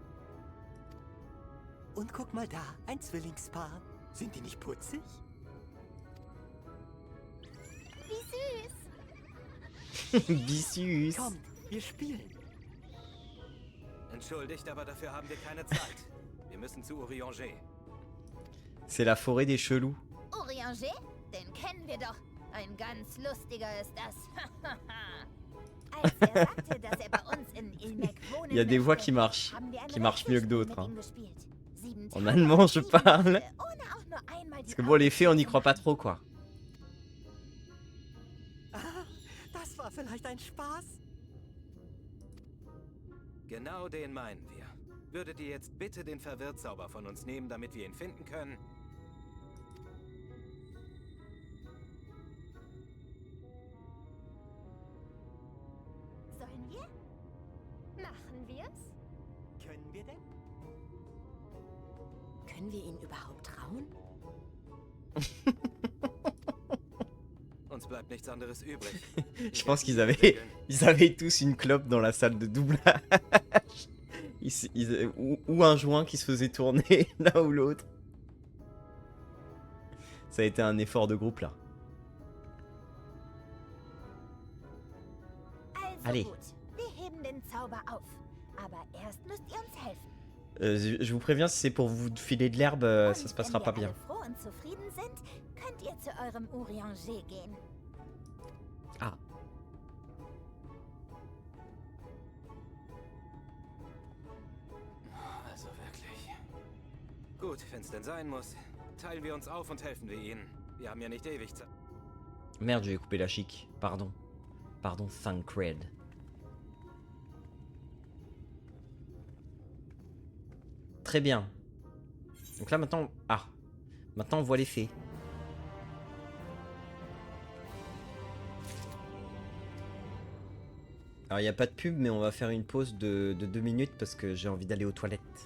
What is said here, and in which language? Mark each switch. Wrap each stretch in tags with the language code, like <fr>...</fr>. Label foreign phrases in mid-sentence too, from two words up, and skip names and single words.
<de>Und guck mal da, ein Zwillingspaar. Sind die nicht putzig? Wie süß. Wie süß. Kommt, wir spielen. Entschuldigt, aber dafür haben wir keine Zeit. Wir müssen zu Urianger.</de> <fr>C'est la forêt des chelous.</fr> <de>Urianger? Den kennen wir doch. Ein ganz lustiger ist das. Als er sagte, dass er bei uns in Ilmek wohnen</de> <fr>Il y a des voix qui marchent mieux que d'autres. Hein. En allemand, je parle. Parce que bon, les faits, on n'y croit pas trop, quoi.</fr> <de>Ah, das war vielleicht ein Spaß. Genau den meinen wir. Würdet ihr jetzt bitte den Verwirrtzauber von uns nehmen, damit wir ihn finden können? Sollen wir? Machen wir's? Können wir denn? Können wir ihnen überhaupt trauen? Uns bleibt nichts anderes übrig.</de> <fr>Je pense qu'ils avaient tous une clope dans la salle de doublage. Ou un joint qui se faisait tourner l'un ou l'autre. Ça a été un effort de groupe là. Allez. Je vous préviens, si c'est pour vous filer de l'herbe, ça se passera pas bien. Ah.</fr> <de>Also wirklich. Gut, Gut, wenn's denn sein muss, teilen wir uns auf und helfen wir ihnen. Wir haben ja nicht ewig Zeit.</de> <fr>Merde, j'ai coupé la chic. Pardon. Pardon, Thancred. Très bien. Donc là maintenant... Ah. Maintenant on voit les faits. Alors il n'y a pas de pub mais on va faire une pause de 2 minutes parce que j'ai envie d'aller aux toilettes.</fr>